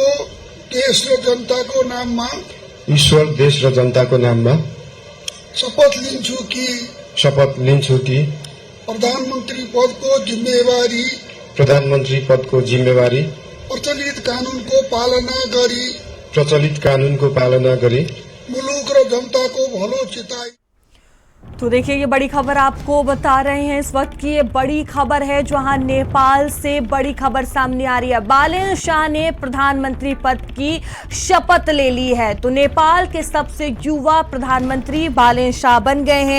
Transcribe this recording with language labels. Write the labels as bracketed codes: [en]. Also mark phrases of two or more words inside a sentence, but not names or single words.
[ne] देश र जनताको नाममा शपथ लिन्छु कि प्रधानमन्त्री पदको जिम्मेवारी प्रचलित कानूनको पालना गरी मुलुक र जनताको भलो चिताई। [hi] तो देखिए, ये बड़ी खबर आपको बता रहे हैं इस वक्त की, ये बड़ी खबर है जहां नेपाल से बड़ी खबर सामने आ रही है। बालन शाह ने प्रधानमंत्री पद की शपथ ले ली है, तो नेपाल के सबसे युवा प्रधानमंत्री बालन शाह बन गए हैं।